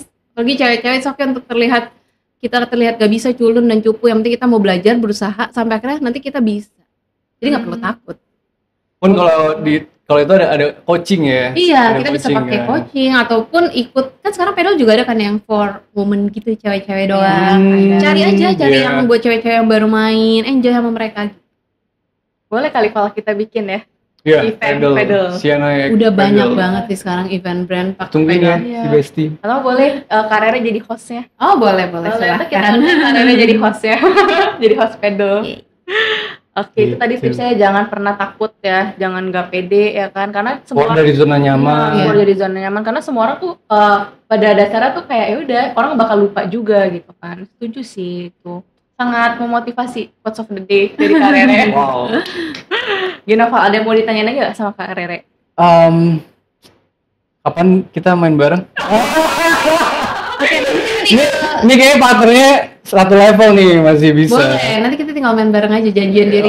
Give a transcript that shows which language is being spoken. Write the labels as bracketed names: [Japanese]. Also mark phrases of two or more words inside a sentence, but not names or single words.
[Indonesian] Apalagi cewek-cewek oke untuk terlihat gak bisa, culun dan cupu. Yang penting kita mau belajar, berusaha sampai akhirnya nanti kita bisa. Jadi nggak perlu takut. Pun kalau itu ada coaching ya. Iya, Ada kita bisa coaching, pakai ya. coaching ataupun ikut, kan sekarang pedal juga ada kan yang [English] for women [Indonesian] gitu, cewek-cewek doang. Cari aja Iya. yang buat cewek-cewek yang baru main, enjoy sama mereka. Boleh kali kalau kita bikin ya. Iya, Event pedal. Sienna ya, Udah pedal. banyak banget sih sekarang event brand pakai Tungguin pedal. ya Iya. si Besti. Atau boleh Karere jadi hostnya. Oh boleh Boleh, kita silahkan. undang Karere jadi hostnya. Jadi host pedal. Oke. Oke, itu tadi Gitu. tipsnya, jangan pernah takut ya, jangan nggak pede ya kan, karena semua Keluar dari zona nyaman. keluar dari zona nyaman, karena semua orang tuh pada dasarnya tuh kayak ya udah orang bakal lupa juga gitu kan. Setuju sih itu, sangat memotivasi. [English] Quotes of the day [Indonesian] dari Kak Rere. Wow. Gimana Val, ada yang mau ditanyain lagi nggak sama Kak Rere? Kapan kita main bareng? Ini kayaknya partnernya satu level nih, masih bisa. Boleh, nanti kita tinggal main bareng aja, janjian di